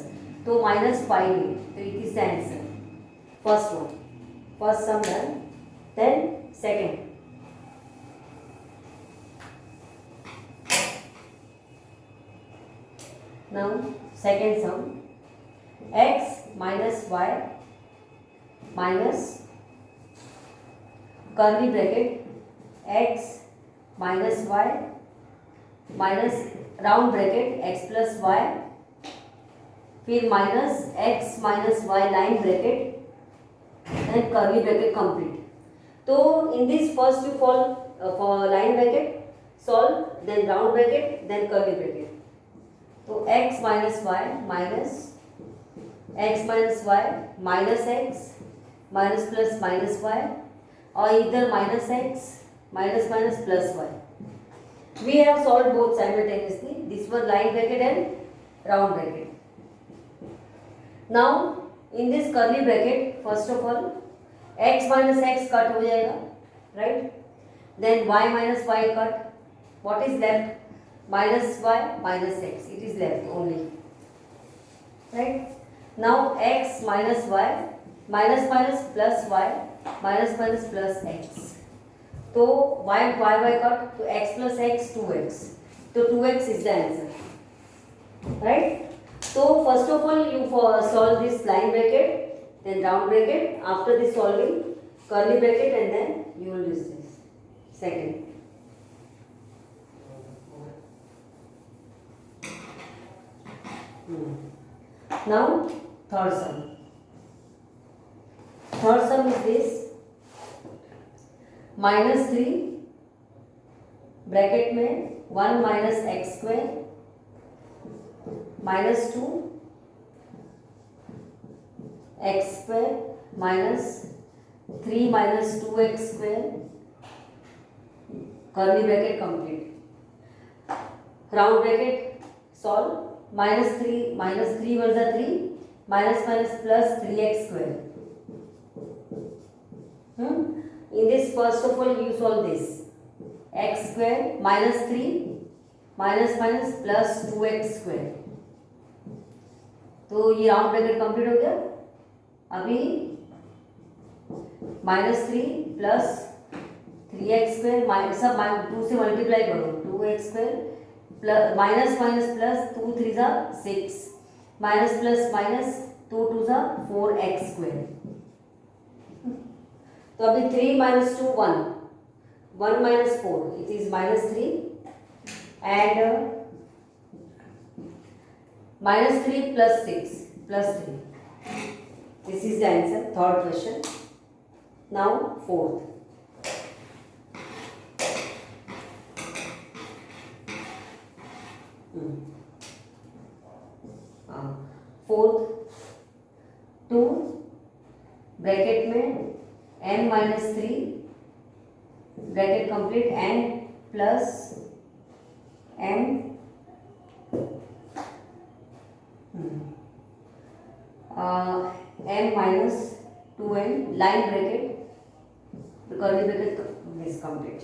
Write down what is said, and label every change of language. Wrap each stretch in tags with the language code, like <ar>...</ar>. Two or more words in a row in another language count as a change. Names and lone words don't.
<en>So minus 5a. So it is the answer. First one. First sum done. Then second. Now second sum. X minus y minus curly bracket x minus y minus round bracket x plus y, फिर minus x minus y line bracket and curly bracket complete. So in this first you fall for line bracket, solve, then round bracket, then curly bracket. So x minus y minus x minus y minus x minus plus minus y, or either minus x minus minus plus y. We have solved both simultaneously. This one line bracket and round bracket. Now in this curly bracket, first of all x minus x cut</en> <hi>हो जाएगा,</hi> <en>right? Then y minus y cut. What is left? Minus y minus x. It is left only, right? Now x minus y minus minus plus y minus minus plus x. So y cut, to x plus x 2x. So 2x is the answer, right? So first of all you solve this line bracket, then round bracket. After this solving curly bracket, and then you will use this. Second. Now third sum. Third sum is this. minus 3 ब्रैकेट में 1 minus x square minus 2 x square minus 3 minus 2x square, curly bracket complete. Round bracket solve. minus 3 was the 3 minus minus plus 3x square. In this first of all you solve this. X square minus 3 minus minus plus 2x square.</en> <hi>तो ये</hi> <en>round bracket complete</en> <hi>हो गया. अभी</hi> <en>minus 3 plus 3x square minus</en> <hi>सब 2 से मल्टीप्लाई करो.</hi> <en>2x square plus minus minus plus 2 3 जा 6 minus plus minus 2 2 जा 4x square.</en> <hi>तो अभी</hi> <en>3 minus 2 1 1 minus 4, it is minus 3 and minus 3 plus 6 plus 3. This is the answer. Third question. Now fourth. Fourth 2 ब्रैकेट में n minus 3 bracket complete n plus m m minus 2n line bracket curly bracket is complete.</en>